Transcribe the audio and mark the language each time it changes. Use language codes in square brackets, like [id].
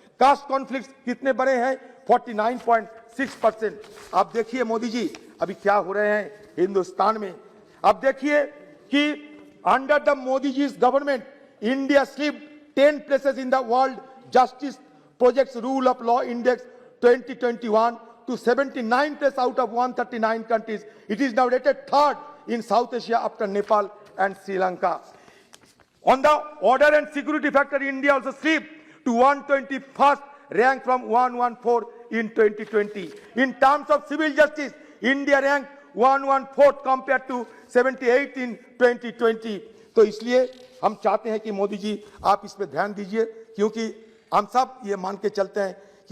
[hi] Cast conflict कितने बड़े हैं? 49.6%। आप देखिए मोदी जी अभी क्या हो रहे हैं हिंदुस्तान में। अब देखिए कि [en] Under the Modi ji government India slipped 10 places in the World Justice Project's Rule of Law Index 2021 to 79 place out of 139 countries. It is now rated third in South Asia after Nepal and Sri Lanka. On the order and security factor, India also slipped to 121st rank from 114 in 2020. In terms of civil justice, India ranked 114th compared to 78 in 2020. [hi] तो इसलिए हम चाहते हैं कि मोदी जी आप इस पे ध्यान दीजिए, क्योंकि हम सब ये मान के चलते हैं कि